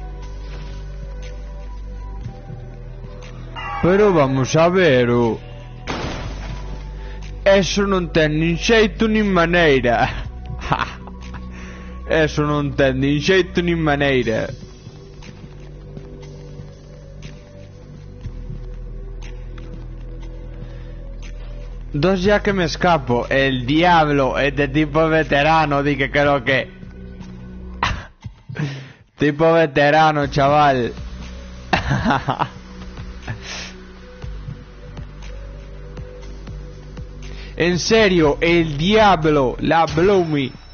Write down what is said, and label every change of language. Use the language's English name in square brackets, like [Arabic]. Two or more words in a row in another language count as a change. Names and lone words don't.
[Galician] Pero vamos a ver, eso non ten nin xeito nin maneira. Eso non ten nin xeito nin maneira. [Spanish] Dos ya que me escapo. El diablo, este tipo veterano, di que creo que... Tipo veterano, chaval. En serio, el diablo, la Bloomy.